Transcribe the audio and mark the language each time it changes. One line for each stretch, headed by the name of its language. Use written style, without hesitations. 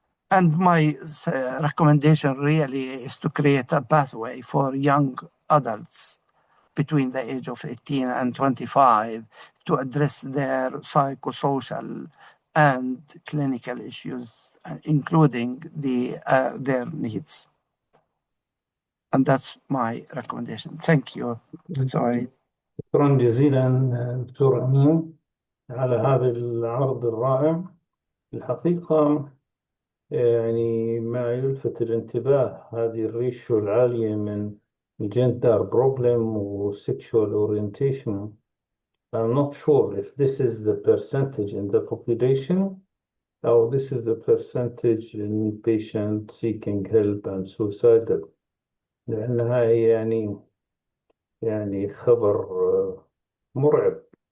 English: And my recommendation really is to create a pathway for young adults between the age of 18 and 25 to address their psychosocial and clinical issues, including their needs. And that's my recommendation. Thank you, Dr. وليد.
Arabic: شكرا جزيلا دكتور أمين على هذا العرض الرائع. الحقيقة يعني ما يلفت الانتباه هذه الريشيو العالية من
English: gender problem
Arabic: و
English: sexual orientation. I'm not sure if this is the percentage in the population or this is the percentage in patient seeking help and suicidal.
Arabic: لأنها يعني خبر مرعب.